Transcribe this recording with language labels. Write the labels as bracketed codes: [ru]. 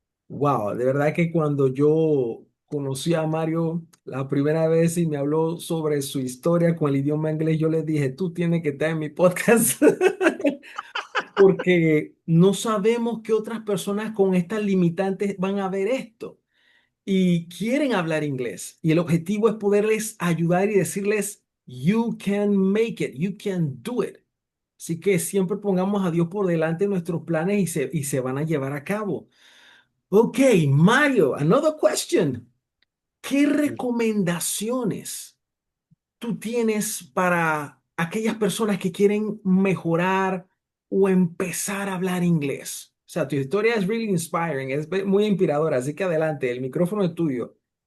[es] Wow, de verdad que cuando yo conocí a Mario la primera vez y me habló sobre su historia con el idioma inglés, yo le dije, tú tienes que estar en mi podcast porque no sabemos qué otras personas con estas limitantes van a ver esto y quieren hablar inglés. Y el objetivo es poderles ayudar y decirles, [en] you can make it, you can do it. [es] Así que siempre pongamos a Dios por delante en nuestros planes y se van a llevar a cabo. [en] Ok, Mario, another question. [es] ¿Qué recomendaciones tú tienes para aquellas personas que quieren mejorar o empezar a hablar inglés? O sea, tu historia es [en] really inspiring, [es] es muy inspiradora, así que adelante, el micrófono es tuyo.